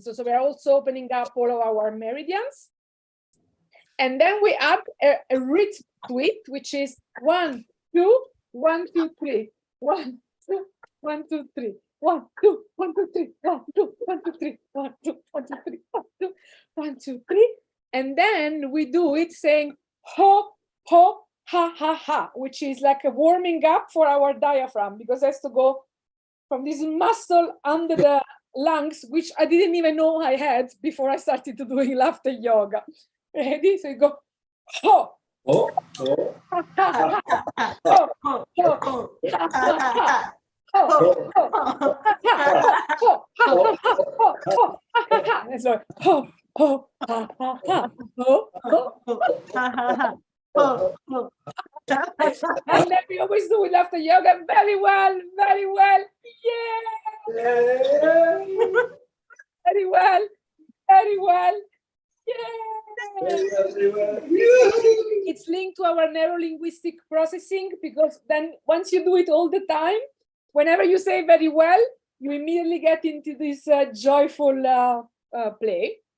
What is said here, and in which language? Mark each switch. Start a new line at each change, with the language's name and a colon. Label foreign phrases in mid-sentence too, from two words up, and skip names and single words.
English: So we are also opening up all of our meridians. And then we add a rhythm to it, which is 1, 2, 1, 2, 3. 1, 2, 1, 2, 3. 1, 2, 1, 2, 3. 1, 2, 1, 2, 3. 1, 2, 1, 2, 3. 1, 2, 1, 2, 3. And then we do it saying ho, ho, ha, ha, ha, which is like a warming up for our diaphragm, because it has to go from this muscle under the lungs, which I didn't even know I had before I started to doing laughter yoga. Ready? So you go ho, Oh, oh, ha, ha, ha, ho, ho, ho, ha, ha, ha. And so ho, ho, ha, ha, ha, ho, ho. And then we always do with laughter yoga very well, very well. Yeah. Very well, very well. Yeah. It's linked to our neuro-linguistic processing, because then once you do it all the time, whenever you say very well, you immediately get into this joyful play.